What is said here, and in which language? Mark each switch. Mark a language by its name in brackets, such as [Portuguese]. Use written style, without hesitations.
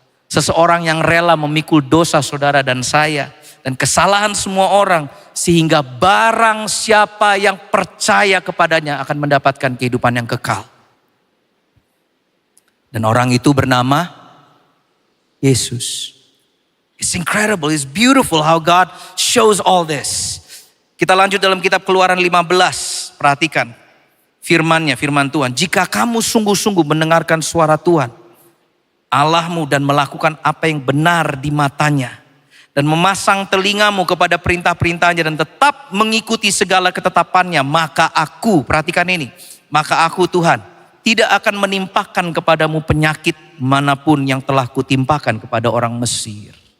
[Indonesian] Seseorang yang rela memikul dosa saudara dan saya dan kesalahan semua orang, sehingga barang siapa yang percaya kepadanya akan mendapatkan kehidupan yang kekal. Dan orang itu bernama Yesus. [English] It's incredible, it's beautiful how God shows all this. [Indonesian] Kita lanjut dalam kitab Keluaran 15. Perhatikan firmannya, firman Tuhan. Jika kamu sungguh-sungguh mendengarkan suara Tuhan Allahmu dan melakukan apa yang benar di matanya, dan memasang telingamu kepada perintah-perintahnya dan tetap mengikuti segala ketetapannya, maka aku, perhatikan ini, maka aku Tuhan tidak akan menimpakan kepadamu penyakit manapun yang telah kutimpakan kepada orang Mesir.